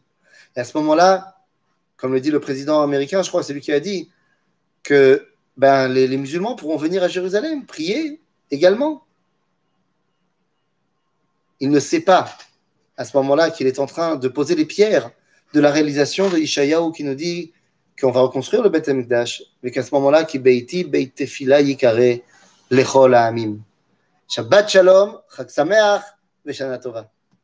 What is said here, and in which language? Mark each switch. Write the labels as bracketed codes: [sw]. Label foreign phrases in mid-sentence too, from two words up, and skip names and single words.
[fr] Et à ce moment-là, comme le dit le président américain, je crois que c'est lui qui a dit, que les musulmans pourront venir à Jérusalem, prier également. Il ne sait pas, à ce moment-là, qu'il est en train de poser les pierres de la réalisation de Yeshayahu qui nous dit qu'on va reconstruire le Beth Amikdash, mais qu'à ce moment-là, [he] כי ביתי בית תפילה יקרא לכל העמים. שבת שלום, חג שמח, ושנה טובה.